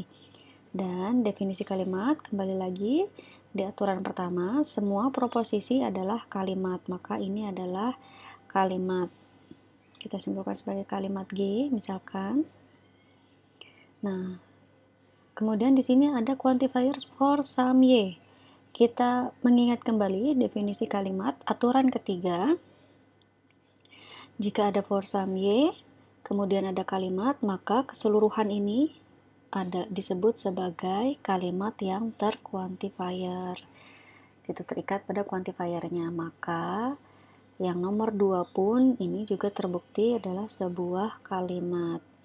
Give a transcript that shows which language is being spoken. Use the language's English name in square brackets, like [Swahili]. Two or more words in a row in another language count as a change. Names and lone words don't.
[Indonesian] Dan definisi kalimat, kembali lagi, di aturan pertama, semua proposisi adalah kalimat, maka ini adalah kalimat. Kita simpulkan sebagai kalimat G, misalkan. Nah, kemudian di sini ada quantifier [English] for some Y. [Indonesian] Kita mengingat kembali definisi kalimat, aturan ketiga. Jika ada [English] for some Y, [Indonesian] kemudian ada kalimat, maka keseluruhan ini disebut sebagai kalimat yang terquantifier. Kita terikat pada quantifiernya, maka yang nomor 2 pun ini juga terbukti adalah sebuah kalimat.